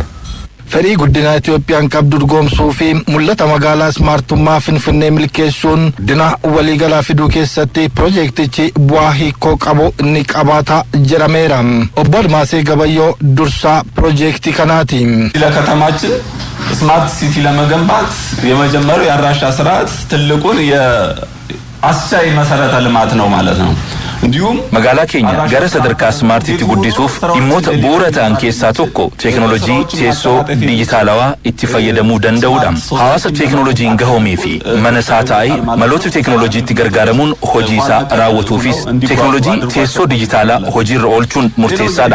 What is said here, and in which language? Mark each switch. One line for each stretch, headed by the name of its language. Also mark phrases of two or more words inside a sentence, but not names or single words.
Oromo: Fedhii guddina Itoophiyaan qabdu dhugoomsuu fi mul'ata magaalaa smaartummaa Finfinnee milkeessuun guddina waliigalaa fiduu keessatti piroojeektichi bu'aa hiikoo qabu ni qabaata jedhameera. Obbo Admaasee Gabayyoo dursaa piroojeektii kanaati.
Amharic: ለከተማችን
English: smart city
Amharic: ለመገንባት የመጀመሪያው የአድራሻ ስርዓት ትልቁን የአስቻይ መሰረተ ልማት ነው ማለት ነው። እንዲሁም
Oromo: magaalaa keenya gara sadarkaa smaartiitti guddisuuf dhimmoota bu'uura ta'an keessaa tokko teekinooloojii teessoo dijitaalawaa itti fayyadamuu danda'uudha. Hawaasa teekinooloojiin gahoomee fi mana isaa taa'ee maloota teekinooloojiitti gargaaramuun hojii isaa raawwatuufis teekinooloojii teessoo dijitaalaa hojiirra oolchuun murteessaadha.